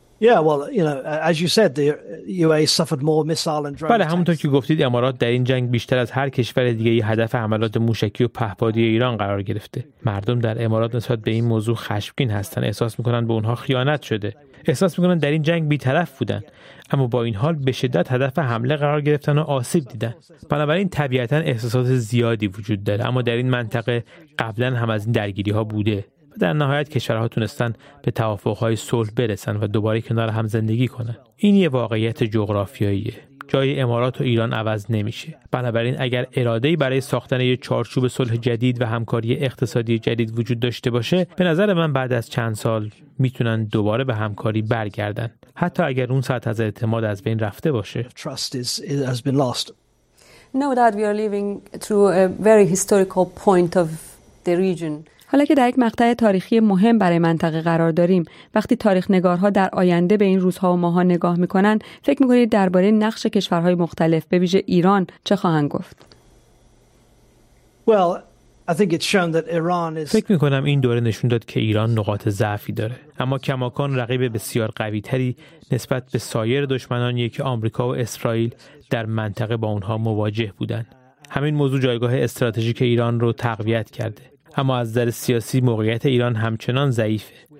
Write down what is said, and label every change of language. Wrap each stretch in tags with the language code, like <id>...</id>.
<en>Yeah, well, you know, as you said, the UAE suffered more missile and drone.</en> <fa>بله، همونطور که گفتید امارات در این جنگ بیشتر از هر کشور دیگه‌ای هدف حملات موشکی و پهپادی ایران قرار گرفته. مردم در امارات نسبت به این موضوع خشمگین هستن، احساس می‌کنن به اونها خیانت شده. احساس می‌کنن در این جنگ بی‌طرف بودن. اما با این حال به شدت هدف حمله قرار گرفتن و آسیب دیدن. بنابراین طبیعتاً احساسات زیادی وجود داره، اما در این منطقه قبلاً هم از این درگیری‌ها بوده. در نهایت کشورها تونستن به توافق‌های صلح برسن و دوباره کنار هم زندگی کنن. این یه واقعیت جغرافیاییه. جای امارات و ایران عوض نمیشه. بنابراین اگر اراده‌ای برای ساختن یه چارچوب صلح جدید و همکاری اقتصادی جدید وجود داشته باشه، به نظر من بعد از چند سال میتونن دوباره به همکاری برگردن، حتی اگر اون سطح از اعتماد از بین رفته باشه.</fa> <en>No doubt we are living through a very historical point of the region.</en> <fa>حالا که در یک مقطع تاریخی مهم برای منطقه قرار داریم، وقتی تاریخ نگارها در آینده به این روزها و ماها نگاه میکنن، فکر میکنید درباره نقش کشورهای مختلف به ویژه ایران چه خواهند گفت؟</fa> <en>Well, I think it's shown that Iran is.</en> <fa>فکر میکنم این دوره نشون داد که ایران نقاط ضعفی داره، اما کماکان رقیب بسیار قوی تری نسبت به سایر دشمنانی که آمریکا و اسرائیل در منطقه با اونها مواجه بودند. همین موضوع جایگاه استراتژیک ایران رو تقویت کرده، اما از نظر سیاسی موقعیت ایران همچنان ضعیفه.</fa>